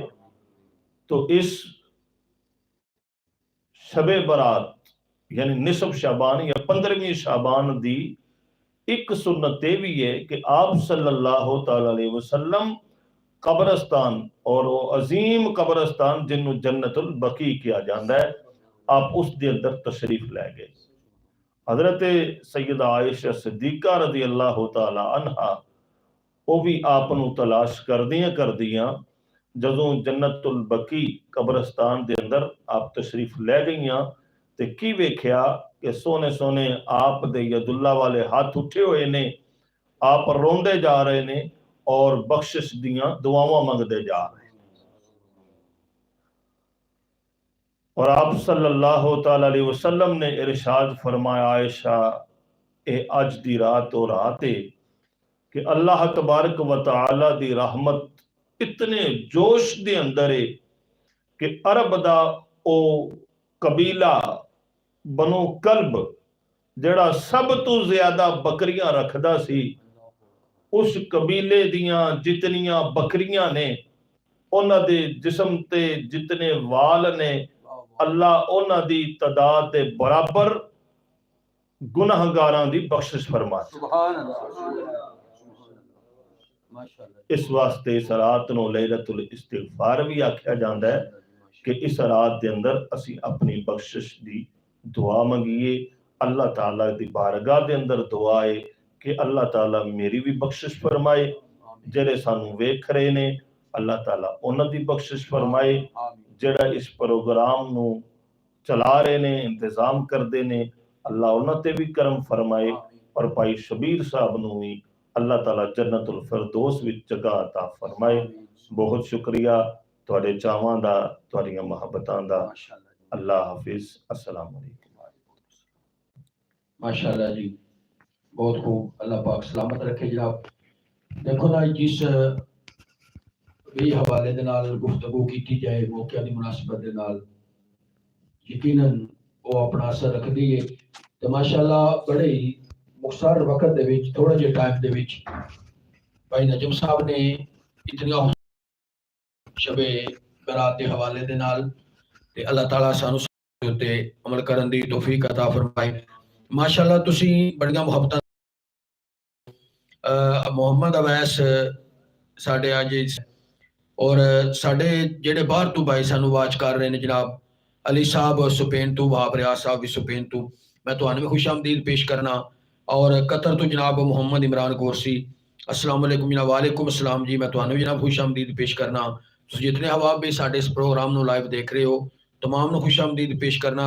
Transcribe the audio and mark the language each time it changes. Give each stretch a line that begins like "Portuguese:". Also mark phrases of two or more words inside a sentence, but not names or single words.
Punjabi: تو اس شب برات یعنی نصف شعبان یا 15ویں شعبان دی ایک سنت بھی ہے کہ آپ
Arabic: صلی اللہ تعالی علیہ وسلم
Punjabi: قبرستان اور وہ عظیم قبرستان جنہوں جنت البقیع کیا جاندہ ہے آپ اس دے اندر تشریف لے گئے. حضرت سیدہ عائشہ صدیقہ
Arabic: رضی اللہ تعالی عنہ
Punjabi: وہ بھی آپ نو تلاش کر دیاں جدوں جنت البقیع قبرستان دے اندر آپ تشریف لے گئیاں تے کی ویکھیا کہ سونے سونے آپ دے ید اللہ والے ہاتھ اٹھے ہوئے نے آپ روندے جا رہے نے اور بخشش دیاں دعاواں منگدے جا رہے ہیں. اور آپ
Arabic: صلی اللہ تعالی علیہ وسلم
Punjabi: نے ارشاد فرمایا عائشہ اے اج دی رات اور راتے کہ اللہ تبارک و تعالی دی رحمت اتنے جوش دے اندر ہے کہ عرب دا او قبیلہ بنو کلب جڑا سب تو زیادہ بکریاں رکھدا سی اس قبیلے دیاں جتنیاں بکریاں نے انہاں دے جسم تے جتنے وال نے اللہ انہاں دی تعداد دے برابر گناہگاراں دی بخشش فرما.
Arabic: سبحان اللہ.
Punjabi: اس واسطے اس رات نو لیلۃ الاستغفار بھی آکھیا جاندا ہے کہ اس رات دے اندر اسی اپنی بخشش دی دعا منگیے. اللہ تعالیٰ دی بارگاہ دے اندر دعا ہے کہ اللہ تعالیٰ میری بھی بخشش فرمائے. جڑے سانو ویکھ رہے نے اللہ تعالیٰ انہاں دی بخشش فرمائے. جڑا اس پروگرام نو چلا رہے نے انتظام کردے نے اللہ انہاں تے بھی کرم فرمائے اور بھائی شبیر صاحب نو بھی اللہ تعالیٰ جنت الفردوس وچ جگہ عطا فرمائے. بہت شکریہ تواڈے چاواں دا تواڈیاں محبتاں دا.
Urdu: اللہ حافظ.
Arabic: السلام علیکم.
Punjabi: ماشاءاللہ جی بہت خوب. اللہ پاک سلامت رکھے جناب. دیکھو نا جس بھی حوالے دے نال گفتگو کیتی جائے موقع دی مناسبت دے نال یقیناً وہ اپنا اثر رکھ دیئے. تو ماشاءاللہ بڑے ہی مختصر وقت دے وچ تھوڑا جے ٹائم دے وچ بھائی نجم صاحب نے اتنی شب برات دے حوالے دے نال تے اللہ تعالیٰ سانو تے عمل کرن دی توفیق عطا فرمائے. ماشاءاللہ تسی بڑیاں محبتاں محمد اویس ساڈے اج اور ساڈے جڑے باہر تو بھائی سانو واچ کر رہے نے جناب علی صاحب سپین تو وہاب ریاض صاحب بھی سپین تو میں تو بھی خوش آمدید پیش کرنا اور قطر تو جناب محمد عمران گورسی
Arabic: السلام علیکم
Punjabi: جناب.
Arabic: وعلیکم السلام
Punjabi: جی. میں تمہیں جناب خوش آمدید پیش کرنا. جتنے حباب بھی ساڈے اس پروگرام نو لائیو دیکھ رہے ہو تمام نو خوش آمدید پیش کرنا.